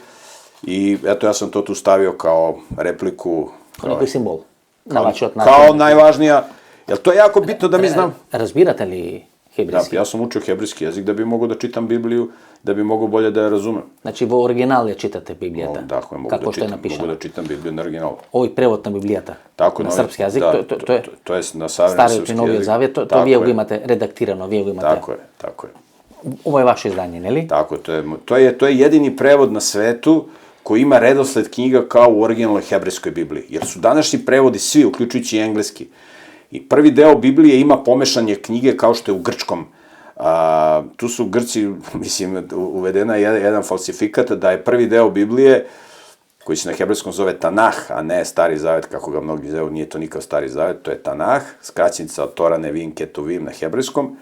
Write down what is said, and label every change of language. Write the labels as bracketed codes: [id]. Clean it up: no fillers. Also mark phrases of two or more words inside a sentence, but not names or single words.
[sr] I eto, ja sam to tu stavio kao repliku. Kao neki simbol. Kao najvažnija. Jer to je jako bitno da mi znam. [mk] Разбирате ли хебрејски? [sr] Da, ja sam učio hebrejski jezik da bi mogao da čitam Bibliju, da bi mogao bolje da je razumem. [mk] Значи, во оригинал ја читате Bibliјата? Da, mogu da čitam Bibliju na originalu. Овој превод на Библијата? На српски јазик? [sr] To je na savremeni srpski jezik. [mk] Стариот и новиот завет, то вие го имате редактирано, вие го имате. [sr] Tako je. Ovo je vaše izdanje, ne li? Tako je, to je jedini prevod na svetu koji ima redosled knjiga kao u originalnoj hebrejskoj Bibliji. Jer su današnji prevodi svi, uključujući i engleski. I prvi deo Biblije ima pomešanje knjige kao što je u grčkom. Tu su Grci, mislim, uvedena jedan falsifikat da je prvi deo Biblije, koji se na hebrejskom zove Tanah, a ne Stari zavet, kako ga mnogi zovu, nije to nikao Stari zavet, to je Tanah, skraćenica od Tora, Nevin, Ketuvim na hebrejskom.